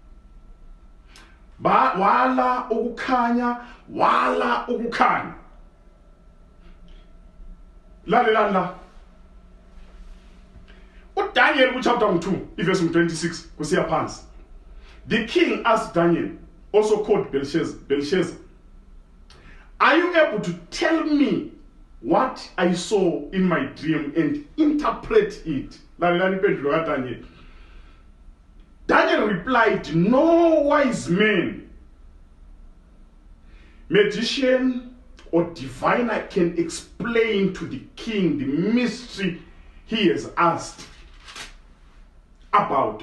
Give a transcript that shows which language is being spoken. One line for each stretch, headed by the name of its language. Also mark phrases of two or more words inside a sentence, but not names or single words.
Zulu: Wala ukukhanya, wala ukukhanya. Lalela uDaniel
English: chapter 2 verse 26
Zulu: kusiya phansi.
English: The king asked Daniel, also called Belshazzar, are you able to tell me what I saw in my dream and interpret it? Daniel replied, no wise man, magician, or diviner can explain to the king the mystery he has asked about.